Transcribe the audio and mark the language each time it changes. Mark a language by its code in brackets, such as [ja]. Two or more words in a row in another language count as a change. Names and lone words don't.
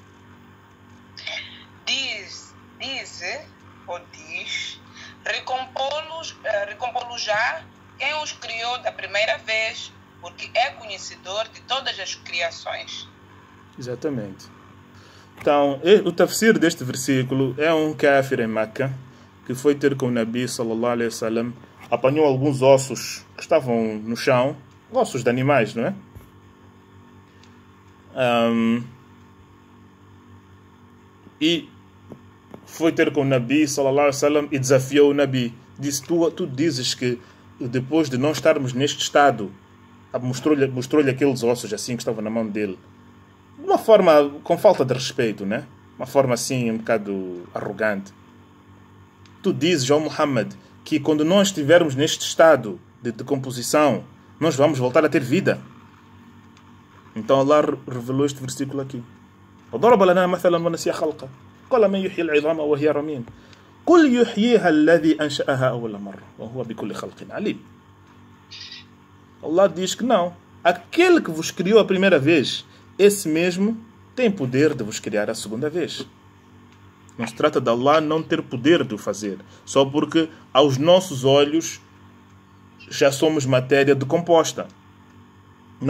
[pt] Diz, recompô-los já quem os criou da primeira vez, porque é conhecedor de todas as criações. Exatamente. Então, o tafsir deste versículo é um kafir em Meca que foi ter com o Nabi [ar] صلى الله عليه وسلم, [pt] apanhou alguns ossos que estavam no chão, ossos de animais, não é? E foi ter com o Nabi [ar] صلى الله عليه وسلم [pt] e desafiou o Nabi. Disse: tu dizes que depois de não estarmos neste estado, mostrou-lhe aqueles ossos assim que estavam na mão dele, de uma forma com falta de respeito, né? Uma forma assim um bocado arrogante. Tu dizes, ó Muhammad, que quando nós estivermos neste estado de decomposição, nós vamos voltar a ter vida. Então Allah revelou este versículo aqui. [ar] وضرب لنا مثلا ونسي خلقه قال من يحيي العظام وهي رميم قل يحييها الذي أنشأها أول مرة وهو بكل خلق عليم. [pt] Allah diz que não. Aquele que vos criou a primeira vez, esse mesmo tem poder de vos criar a segunda vez. Não se trata de Allah não ter poder de o fazer, só porque aos nossos olhos já somos matéria decomposta. Não.